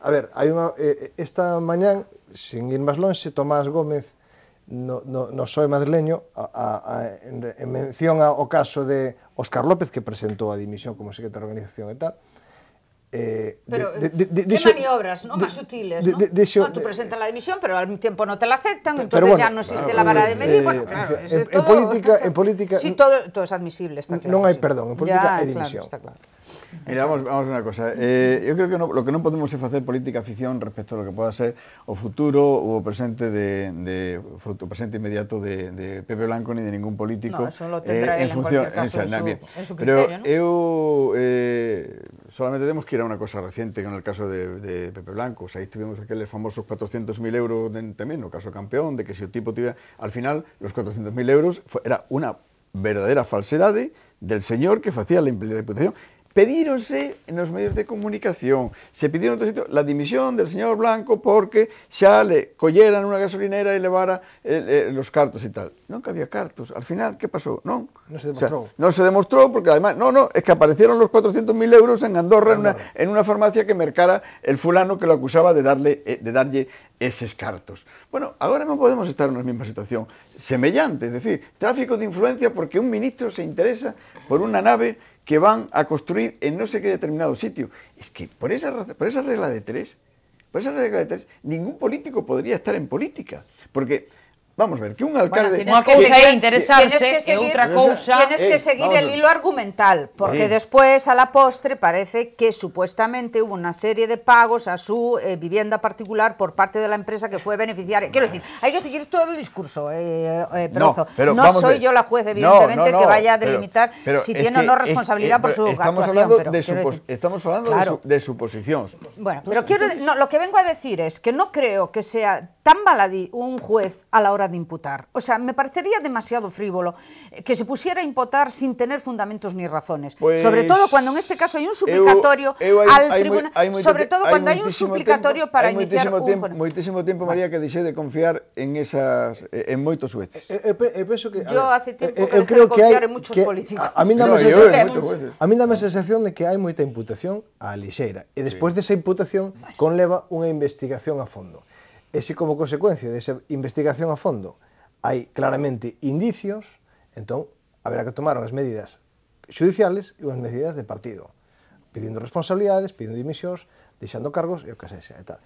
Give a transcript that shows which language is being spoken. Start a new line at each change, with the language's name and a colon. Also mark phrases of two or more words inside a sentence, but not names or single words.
Galician: A ver, esta mañán, sin ir máis lonxe, Tomás Gómez, no PSOE madrileño, en mención ao caso de Óscar López, que presentou a dimisión como secretario de organización e tal,
Spanish: pero que maniobras,
Galician: non?
Spanish: Más sutiles, non? Tú presentas la dimisión, pero al tiempo no te la aceptan, entonces ya no existe la vara de medir, bueno, claro, en política... Sí, todo es admisible, está claro.
Galician: Non hai perdón, en política hai dimisión.
Spanish: Está claro.
Galician: Mira, vamos a ver unha cosa. Eu creo que
Spanish: lo que
Galician: non podemos é facer política ficción respecto
Spanish: a lo que
Galician: poda ser o futuro ou o presente o presente inmediato de Pepe Blanco ni de ningún político.
Spanish: No, eso lo tendrá él en cualquier caso en su criterio, ¿no? Pero solamente tenemos que ir a una cosa reciente con el caso de Pepe Blanco.
Galician: O sea,
Spanish: ahí tuvimos
Galician: aqueles famosos 400.000 euros tamén, no caso campeón, de que si o tipo tuviera...
Spanish: Al final, los 400.000 euros era una verdadera falsedade del señor que facía la imputación.
Galician: Pedíronse nos medios de comunicación,
Spanish: se pidieron en otro sitio la dimisión del señor Blanco
Galician: porque xa le colleran unha gasolinera e levara los cartos e tal. Non que había cartos.
Spanish: Al final,
Galician: que pasou? Non. Non se demostrou. O sea, non se demostrou porque además,
Spanish: es que aparecieron los 400.000 euros en Andorra, en una farmacia que mercara el fulano que lo acusaba de darlle eses cartos.
Galician: Bueno, agora non podemos estar na mesma situación semellante,
Spanish: es decir, tráfico de influencia porque un ministro se interesa por unha nave que van a construir en no sé qué determinado sitio. Es que por esa regla de tres, ningún político podría estar en política. Porque, vamos a ver, que un alcalde...
Galician: Unha cousa é interesarse e outra cousa...
Spanish: Tienes que seguir el hilo argumental, porque después, a la postre, parece que supuestamente hubo una serie de pagos a su vivienda particular por parte de la empresa que fue beneficiaria. Quiero decir, hay que seguir todo el discurso, Perozo. No soy yo la juez, evidentemente, que vaya a delimitar si tiene o no responsabilidad por su actuación. Estamos hablando de suposicións. Bueno, pero lo que vengo a decir es que no creo que sea tan baladí un juez a la hora de imputar. O sea, me parecería demasiado frívolo que se pusiera a imputar sin tener fundamentos ni razones. Pues, sobre todo cuando en este caso hay un suplicatorio al tribunal, sobre todo cuando hay un suplicatorio para iniciar un...
Galician: Moitísimo tempo, María, que deixei de confiar en moitos jueces.
Spanish: Yo hace tiempo que dejé de confiar en muchos políticos.
Galician: A mí dame a sensación de que hai moita imputación á lixeira e despois desa imputación conleva unha investigación a fondo. E se como consecuencia desa investigación a fondo hai claramente indicios, entón haberá que tomar unhas medidas judiciales e unhas medidas de partido, pedindo responsabilidades, pedindo dimisións, deixando cargos e o que sexa e tal.